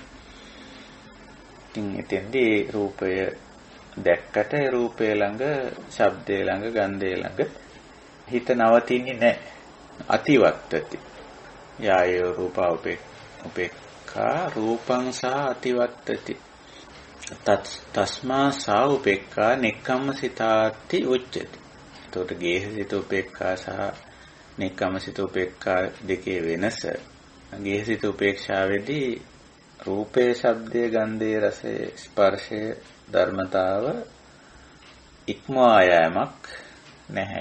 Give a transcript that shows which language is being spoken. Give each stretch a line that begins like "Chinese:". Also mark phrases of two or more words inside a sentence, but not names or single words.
Sinhala: ඉතින් එතෙන්දී රූපය දැක්කට ඒ රූපය ළඟ, ශබ්දය ළඟ, ගන්ධය ළඟ හිත නවතින්නේ නැහැ.
Pali: අතිවත්තති. යා ඒව රූප උපේක්ඛා රූපං සහ අතිවත්තති. තස්මා සා උපේක්ඛා නෙක්ඛම්මසිතාති උච්චති.
Sinhala: එතකොට ගේහසිත උපේක්ඛා සහ නෙක්ඛම්මසිත උපේක්ඛා දෙකේ වෙනස. ගේහසිත උපේක්ෂාවේදී රූපේ, ශබ්දයේ, ගන්ධයේ, රසයේ, ස්පර්ශයේ ධර්මතාව ඉක්මවා යෑමක් නැහැ.